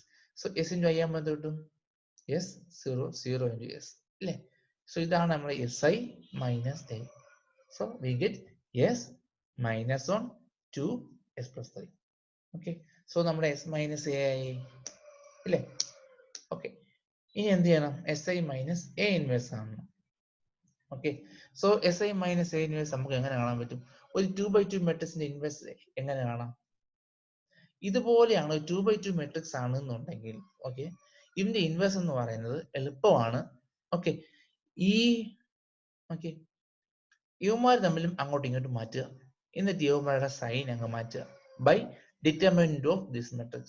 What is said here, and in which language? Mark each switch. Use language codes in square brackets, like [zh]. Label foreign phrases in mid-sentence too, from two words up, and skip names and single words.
[ml] സോ [en] s into i [ml] ആകുമ്പോൾ എന്ത് കിട്ടും, [en] s 0 0 into s [ml] അല്ലേ. [en] സോ [ml] ഇതാണ് നമ്മുടെ [en] si minus a. സോ we get s minus 1 2 s plus 3. [ml] ഓക്കെ, സോ നമ്മുടെ [en] s minus a [ml] ആയി അല്ലേ. ഓക്കെ, ഇനി എന്ത് ചെയ്യണം, [en] si minus a ഇൻവേഴ്സ് കാണണം. [ml] ഓക്കെ, സോ [en] si minus a inverse [ml] നമുക്ക് എങ്ങനെ കാണാൻ പറ്റും, ഒരു 2/2 മെട്രിക്സിന്റെ ഇൻവേഴ്സ് എങ്ങനെ കാണാം, ഇതുപോലെയാണ് 2/2 മെട്രിക്സ് ആണെന്നുണ്ടെങ്കിൽ ഓക്കെ, ഇതിന്റെ ഇൻവേഴ്സ് എന്ന് പറയുന്നത് എളുപ്പമാണ്. ഓക്കെ, ഈ ഓക്കെ ഇവന്മാർ തമ്മിലും അങ്ങോട്ടും ഇങ്ങോട്ടും മാറ്റുക, എന്നിട്ട് ഇവന്മാരുടെ സൈൻ അങ്ങ് മാറ്റുക [en] by determinant of this matrix.